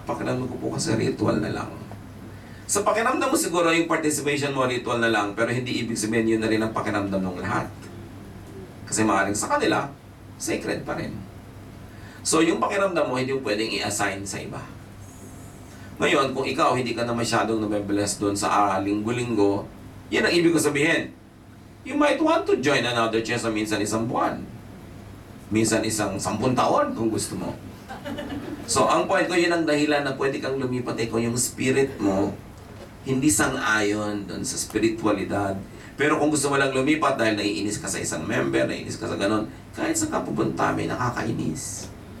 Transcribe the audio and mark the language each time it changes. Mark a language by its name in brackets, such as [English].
[Filipino] Pakiramdam ko po kasi ritual na lang. Sa pakiramdam mo siguro yung participation mo ritual na lang, pero hindi ibig sabihin yun na rin ang pakiramdam ng lahat. Kasi maaaring sa kanila, sacred pa rin. So yung pakiramdam mo, hindi mo pwedeng i-assign sa iba. Ngayon, kung ikaw hindi ka na masyadong nabibless doon sa linggo-linggo, yan ang ibig ko sabihin. [English] You might want to join another church [Filipino] na minsan isang buwan. Minsan isang 10 taon kung gusto mo. So ang point ko, yun ang dahilan na pwede kang lumipat kung yung spirit mo hindi sang-ayon doon sa spiritualidad. Pero kung gusto mo lang lumipat dahil naiinis ka sa isang member, naiinis ka sa ganon, kahit sa kapupunta may nakakainis.